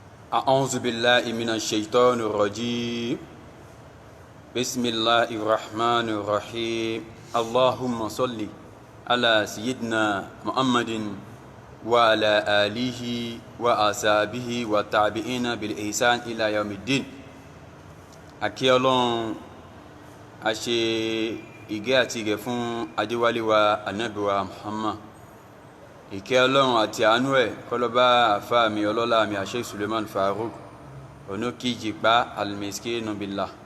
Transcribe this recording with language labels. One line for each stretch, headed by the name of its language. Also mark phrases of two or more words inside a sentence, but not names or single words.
Arabic: أعوذ بالله من الشيطان الرجيم بسم الله الرحمن الرحيم اللهم صل على سيدنا محمد وعلى آله وأصحابه والتابعين بالإحسان إلى يوم الدين.
Yoruba: Akí Ọlọ́run a ṣe ìgẹ́ àti ìgẹ̀ fún adéwálé wa ànábì wa Muhammad. Ìkẹ́ Ọlọ́run àti àánú ẹ̀ kọ́lọ́bá àfáà mi ọlọ́lá mi Sheikh Suleiman Farouk Onokijìpá al-Miskinu billah.